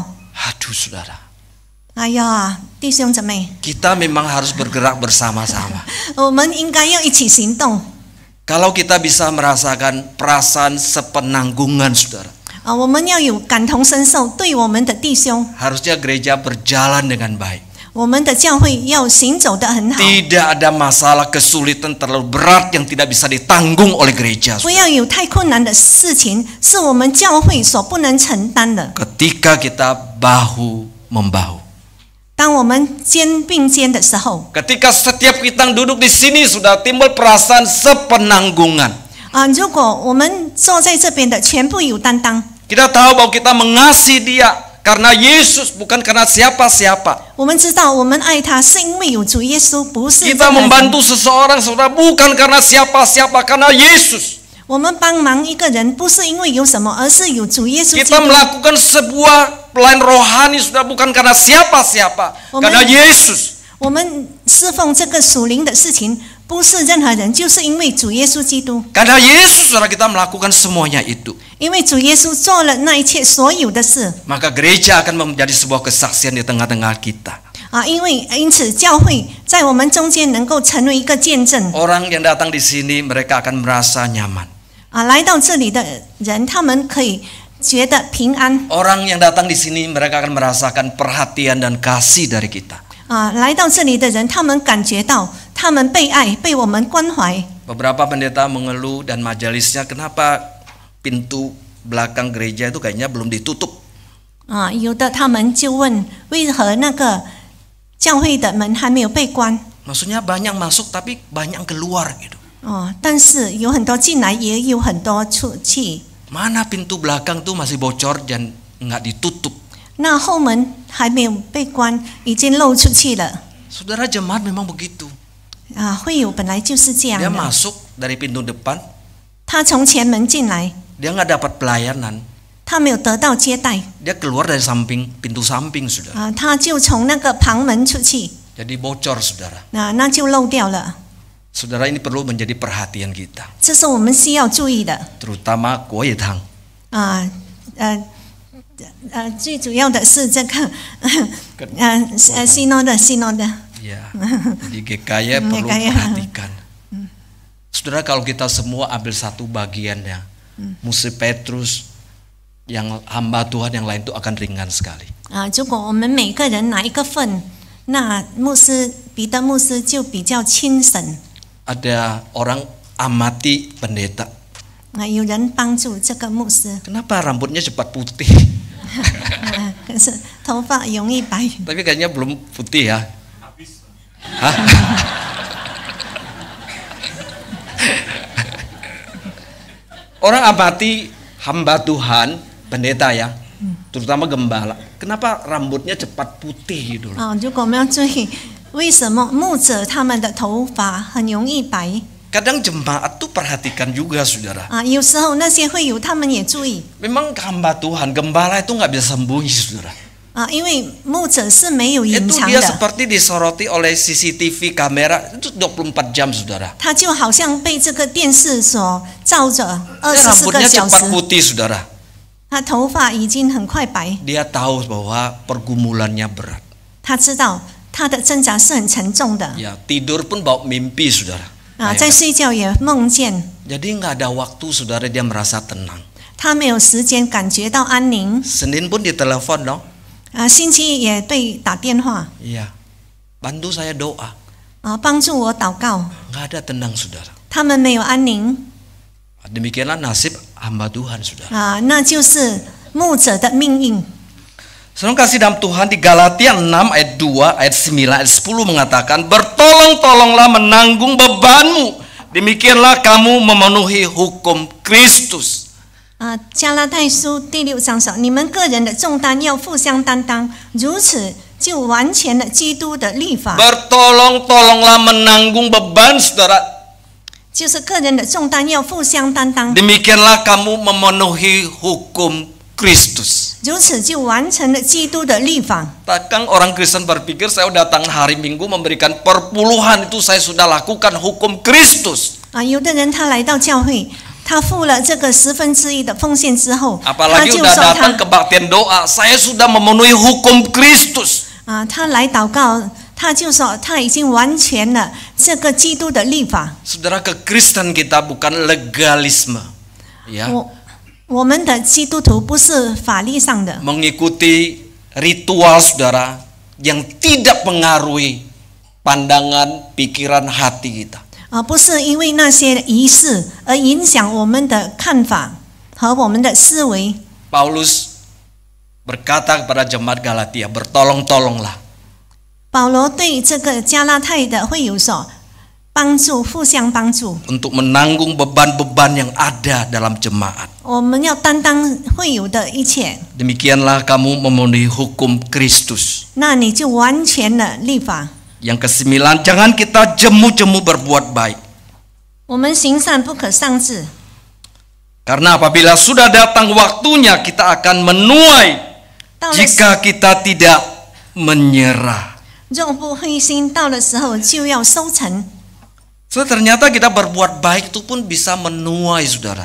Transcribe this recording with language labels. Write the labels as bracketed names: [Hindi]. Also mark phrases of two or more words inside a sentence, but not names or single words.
[Indonesian] Aduh, saudara. [Chinese] 哎呀，弟兄姊妹， [Indonesian] Kita memang harus bergerak bersama-sama. [Chinese] 我们应该要一起行动 [Indonesian] Kalau kita bisa merasakan perasaan sepenanggungan, saudara. 啊！ [Chinese] 我们要有感同身受，对我们的弟兄， [Indonesian] Harusnya gereja berjalan dengan baik. [Chinese] 我们的教会要行走得很好， [Indonesian] Tidak ada masalah kesulitan terlalu berat yang tidak bisa ditanggung oleh gereja. [Chinese] 不要有太困难的事情是我们教会所不能承担的。 [Indonesian] Ketika kita bahu membahu. [Chinese] 当我们肩并肩的时候， [Indonesian] Ketika setiap kita duduk di sini sudah timbul perasaan sepenanggungan. [Chinese] 啊，如果我们坐在这边的全部有担当， [Indonesian] Kita tahu bahwa kita mengasihi dia karena Yesus, bukan karena siapa-siapa. [Chinese] 我们知道我们爱他是因为有主耶稣，不是 [Indonesian] Kita [Chinese] 任何人。 [Indonesian] membantu seseorang, saudara, bukan karena siapa-siapa, karena Yesus. [Chinese] 我们帮忙一个人，不是因为有什么，而是有主耶稣基 [Indonesian] Kita [Chinese] 督。 [Indonesian] melakukan sebuah pelayan rohani, sudah bukan karena siapa-siapa, karena Yesus. [Chinese] 我们侍奉这个属灵的事情，不是任何人，就是因为主耶稣基督。 [Indonesian] Karena Yesus, saudara, kita melakukan semuanya itu. [Chinese] 因为主耶稣做了那一切所有的事 [Indonesian] Maka gereja akan menjadi sebuah kesaksian di tengah-tengah kita. [Chinese] 啊，因此教会在我们中间能够成为一个见证 [Indonesian] Orang yang datang di sini, mereka akan merasa nyaman. [Chinese] 啊，来到这里的人，他们可以觉得平安 [Indonesian] Orang yang datang di sini, mereka akan merasakan perhatian dan kasih dari kita. [Chinese] 啊，来到这里的人，他们感觉到他们被爱，被我们关怀。 [Indonesian] Beberapa pendeta mengeluh dan majelisnya, kenapa pintu belakang gereja itu kayaknya belum ditutup. [Chinese] 啊，有的他们就问，为何那个教会的门还没有被关？ [Indonesian] Maksudnya banyak masuk tapi banyak keluar gitu. [Chinese] 哦，但是有很多进来，也有很多出去。 [Indonesian] Mana pintu belakang tuh masih bocor dan nggak ditutup. [Chinese] 那后门还没有被关，已经漏出去了。 [Indonesian] Saudara, jemaat memang begitu. [Chinese] 啊，会友本来就是这样 [Indonesian] Dia [Chinese] 的。 [Indonesian] masuk dari pintu depan, [Chinese] 他从前门进来， [Indonesian] dia nggak dapat pelayanan. [Chinese] 他没有得到接待 [Indonesian] Dia keluar dari samping pintu samping, saudara. [Chinese] 啊，他就从那个旁门出去， [Indonesian] Jadi bocor, saudara. [Chinese] 那就漏掉了。 [Indonesian] Saudara, ini perlu menjadi perhatian kita, [Chinese] 这是我们需要注意的 [Indonesian] terutama Kuai Tang. [Chinese] 啊，最主要的是这个西诺的。 [Indonesian] Ya, jadi GKY perlu GKY. perhatikan. Saudara, kalau kita semua ambil satu bagiannya, musuh Petrus, yang hamba Tuhan yang lain itu akan ringan sekali. [Chinese] 啊，如果我们每个人拿一个份，那牧师彼得牧师就比较轻省。 [Indonesian] Ada orang amati pendeta. [Chinese] 有人帮助这个牧师， [Indonesian] Kenapa rambutnya cepat putih? [Chinese] 可是头发容易白。 [Indonesian] Tapi kayaknya belum putih ya. Hah? Orang amati hamba Tuhan, pendeta ya, terutama gembala. Kenapa rambutnya cepat putih gitu loh? [Chinese] 如果我们要注意，为什么牧者他们的头发很容易白？ [Indonesian] Kadang jemaat tuh perhatikan juga saudara. [Chinese] 有时候那些会友他们也注意。 [Indonesian] Memang hamba Tuhan, gembala itu nggak bisa sembunyi saudara. [Chinese] 因为牧者是没有隐 [Indonesian] Itu [Chinese] 藏 [Indonesian] dia [Chinese] 的， [Indonesian] seperti disoroti oleh CCTV kamera itu 24 jam saudara. [Chinese] 他就好像被这个电视所照着 [Indonesian] Dia [Chinese] 24个 [Indonesian] rambutnya [Chinese] 小 [Indonesian] cepat [Chinese] 时， [Indonesian] putih saudara. [Chinese] 他头发已经很快白。 [Indonesian] Dia tahu bahwa pergumulannya berat. [Chinese] 他知道他的挣扎是很沉重的， [Indonesian] Ya tidur pun bawa mimpi saudara. [Chinese] 在睡觉也梦见， [Indonesian] Jadi nggak ada waktu saudara dia merasa tenang. [Chinese] 他没有时间感觉到安宁。 [Indonesian] Senin pun ditelepon dong. [Chinese] 星期一也被打电话， [Indonesian] Iya. Bantu saya doa. [Chinese] 帮助我祷告， [Indonesian] Nggak ada tenang saudara. [Chinese] 他们没有安宁。 [Indonesian] Demikianlah nasib hamba Tuhan saudara. [Chinese] 那就是牧者的命运。 [Indonesian] Saudara kasih dalam Tuhan di Galatia 6 ayat 2, ayat 9, ayat 10 mengatakan, bertolong-tolonglah menanggung bebanmu, demikianlah kamu memenuhi hukum Kristus. [Chinese] 加拉太书第6章说，你们个人的重担要互相担当，如此就完全了基督的律法。 [Indonesian] Bertolong-tolonglah menanggung beban saudara, [Chinese] 就是个人的重担要互相担当， [Indonesian] demikianlah kamu memenuhi hukum Kristus. [Chinese] 如此就完成了基督的律法。 [Indonesian] Takkan orang Kristen berpikir saya datang hari Minggu memberikan perpuluhan itu saya sudah lakukan hukum Kristus. [Chinese] 有的人他来到教会，他付了这个1/10的奉献之后，他 [Indonesian] Apalagi [Chinese] 就 [Indonesian] udah [Chinese] 说 [Indonesian] datang kebaktian doa, saya sudah memenuhi hukum Kristus. [Chinese] 他来祷告，他就说他已经完全了这个基督的律法。 [Indonesian] Saudara, kekristen kita bukan legalisme, ya, [Chinese] 我们的基督徒不是法律上的， [Indonesian] mengikuti ritual saudara yang tidak pengaruhi pandangan, pikiran, hati kita. [Chinese] 不是因为那些仪式而影响我们的看法和我们的思维。 [Indonesian] Paulus berkata kepada jemaat Galatia, bertolong-tolonglah. [Chinese] 保罗对这个加拉太的会友说，帮助，互相帮助， [Indonesian] Untuk menanggung beban-beban yang ada dalam jemaat. [Chinese] 我们要担当会友的一切， [Indonesian] Demikianlah kamu memenuhi hukum Kristus. [Chinese] 那你就完全了律法。 [Indonesian] Yang ke-9, jangan kita jemu-jemu berbuat baik. [Chinese] 我们行善不可丧志， [Indonesian] Karena apabila sudah datang waktunya kita akan menuai [Chinese] 到了 [Indonesian] jika kita tidak menyerah. [Chinese] 若不灰心，到的时候就要收成。 [Indonesian] So, ternyata kita berbuat baik itu pun bisa menuai saudara.